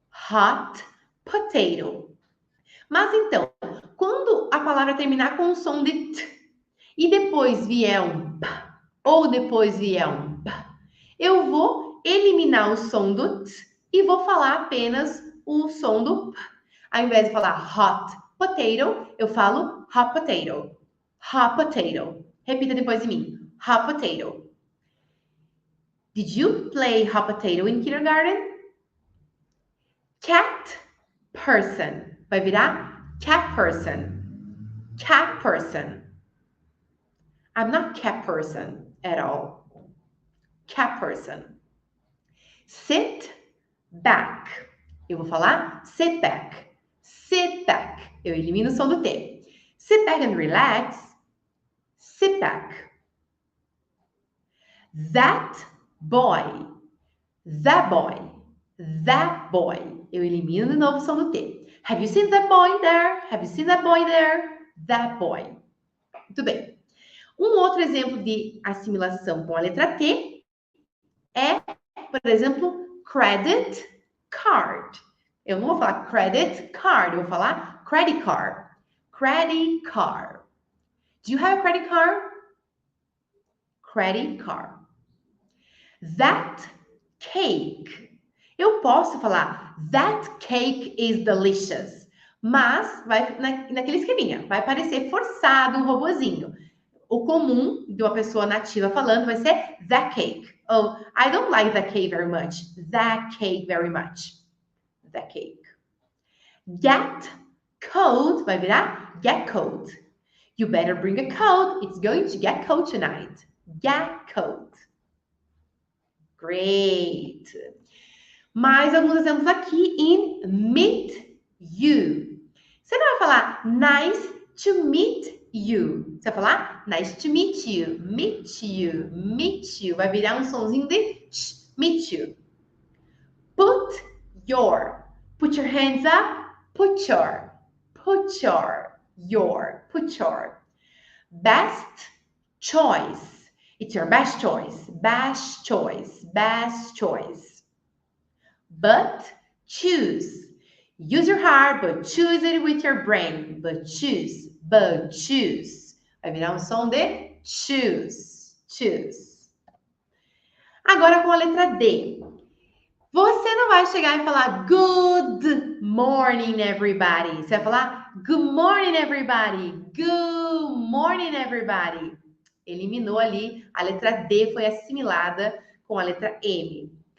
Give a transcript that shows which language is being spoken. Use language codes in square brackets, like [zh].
[en] Hot potato. [pt] Mas então, quando a palavra terminar com um som de t e depois vier um p, ou depois vier um p, eu vou eliminar o som do t e vou falar apenas o som do p. Ao invés de falar [en] hot potato, [pt] eu falo hot potato. [en] Hot potato. [pt] Repita depois de mim. [en] Hot potato. Did you play hot potato in kindergarten? Cat person. [pt] Vai virar [en] cat person. Cat person. I'm not cat person at all. Cat person. Sit back. [pt] Eu vou falar [en] sit back. Sit back. [pt] Eu elimino o som do T. [en] Sit back and relax. Sit back. That boy. That boy. That boy. [pt] Eu elimino de novo o som do T. [en] Have you seen that boy there? Have you seen that boy there? That boy. [pt] Muito bem. Um outro exemplo de assimilação com a letra T é, por exemplo, [en] credit card. [pt] Eu não vou falar [en] credit card, [pt] eu vou falar credit card. [en] Credit card. Do you have a credit card? Credit card. That cake. [pt] Eu posso falar [en] that cake is delicious. [pt] Mas vai naquele esqueminha. Vai parecer forçado, um robozinho. O comum de uma pessoa nativa falando vai ser [en] that cake. Oh, I don't like that cake very much. That cake very much. That cake. Get cold [pt] vai virar [en] get cold. You better bring a coat. It's going to get cold tonight. Get cold. Great. [pt] Mais alguns exemplos aqui em meet you. Você não vai falar [en] nice to meet you. [pt] Você vai falar [en] nice to meet you. Meet you. Meet you. [pt] Vai virar um sonzinho de sh, [en] meet you. Put your. Put your hands up. Put your. Put your. Your. Put your. Best choice. It's your best choice. Best choice. Best choice. But choose. Use your heart, but choose it with your brain. But choose. But choose. [pt] Vai virar um som de [en] choose. Choose. [pt] Agora com a letra D. Você não vai chegar e falar [en] good morning, everybody. [pt] Você vai falar [en] good morning, everybody. Good morning, everybody. [pt] Eliminou ali, a letra D foi assimilada com a letra M.